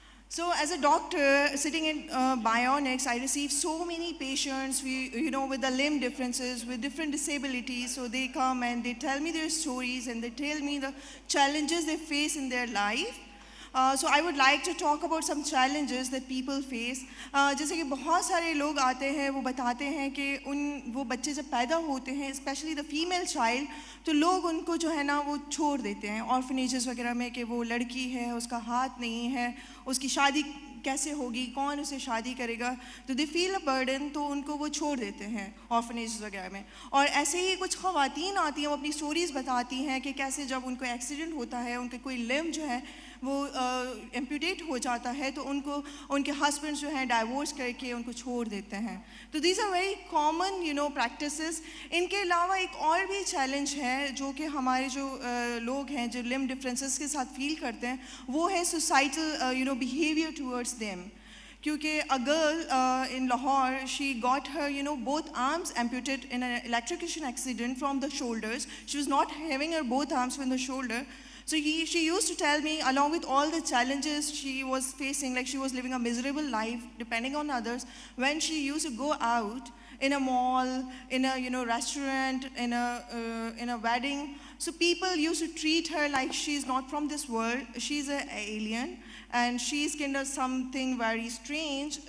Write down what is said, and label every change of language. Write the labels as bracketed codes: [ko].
[en] So as a doctor sitting in bionics, I receive so many patients, with the limb differences, with different disabilities. So they come and they tell me their stories and they tell me the challenges they face in their life. So I would like to talk about some challenges that people face. [hi] जैसे कि बहुत सारे लोग आते हैं, वो बताते हैं कि वो बच्चे जब पैदा होते हैं, [en] especially the female child, [hi] तो लोग उनको जो है ना वो छोड़ देते हैं orphanages वगैरह में कि वो लड़की है, उसका हाथ नहीं है, उसकी शादी कैसे होगी, कौन उसे शादी करेगा, तो [en] they feel a burden, [hi] तो उनको वो छोड़ देते हैं ऑर्फनेज वगैरह में. और ऐसे ही कुछ ख़वातीन आती हैं, वो अपनी स्टोरीज़ बताती हैं कि कैसे जब उनको एक्सीडेंट होता है, उनके कोई लिम्ब जो है वो एम्प्यूटेट हो जाता है, तो उनको उनके हस्बैंड्स जो हैं डाइवोर्स करके उनको छोड़ देते हैं. तो [en] These are very common practices. [hi] इनके अलावा एक और भी चैलेंज है जो कि हमारे जो लोग हैं जो लिम्ब डिफरेंसेस के साथ फील करते हैं, वो है [en] Societal behaviour towards them. क्योंकि a girl in Lahore, she got her, both arms amputated in an electrocution accident from the shoulders. She was not having her both arms from the shoulder. So she used to tell me, along with all the challenges she was facing, like she was living a miserable life, depending on others, when she used to go out in a mall, in a restaurant, in a wedding, so people used to treat her like she's not from this world, she's an alien, and she's kind of something very strange.